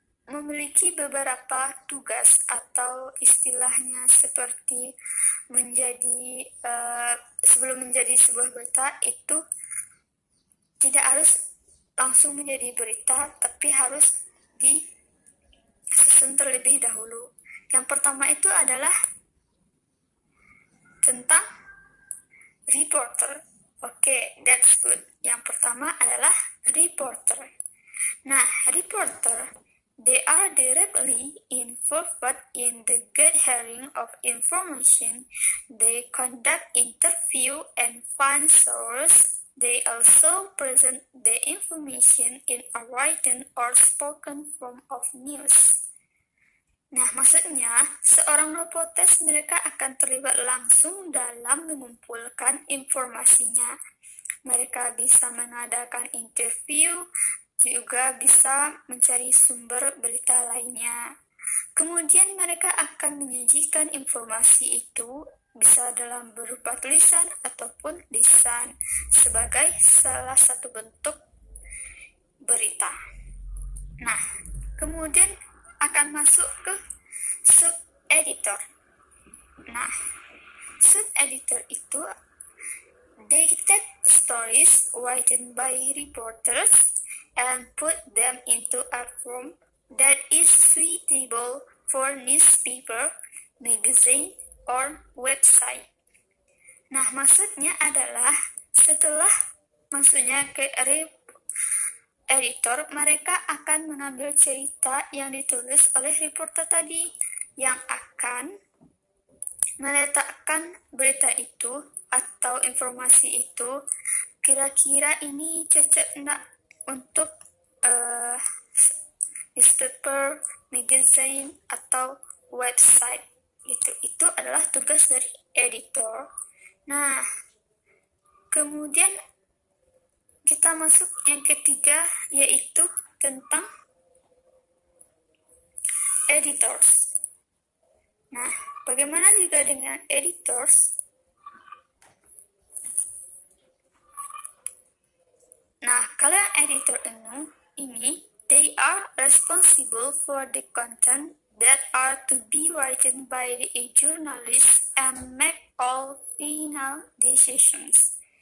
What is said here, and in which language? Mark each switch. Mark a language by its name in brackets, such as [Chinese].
[Indonesian] memiliki beberapa tugas atau istilahnya seperti menjadi sebelum menjadi sebuah berita itu tidak harus langsung menjadi berita, tapi harus disusun terlebih dahulu. Yang pertama itu adalah tentang reporter. Oke, [English] that's good. [Indonesian] Yang pertama adalah reporter. [English] Nah, reporter, they are directly involved in the gathering of information. They conduct interview and find source. They also present the information in a written or spoken form of news. [Indonesian] Nah, maksudnya seorang reporter mereka akan terlibat langsung dalam mengumpulkan informasinya. Mereka bisa mengadakan interview, juga bisa mencari sumber berita lainnya. Kemudian mereka akan menyajikan informasi itu bisa dalam berupa tulisan ataupun lisan sebagai salah satu bentuk berita. Nah, kemudian akan masuk ke sub-editor. Nah, sub-editor itu [English] they take stories written by reporters and put them into a form that is suitable for newspaper, magazine, or website. [Indonesian] Nah, maksudnya adalah setelah masuknya ke editor, mereka akan mengambil cerita yang ditulis oleh reporter tadi yang akan meletakkan berita itu atau informasi itu kira-kira ini cocok enggak untuk newspaper, magazine, atau website. Itu adalah tugas dari editor. Nah, kemudian kita masuk yang ketiga, yaitu tentang editors. Nah, bagaimana juga dengan editors? Nah, kalau editor ini, [English] they are responsible for the content that are to be written by the journalist and make all final decisions.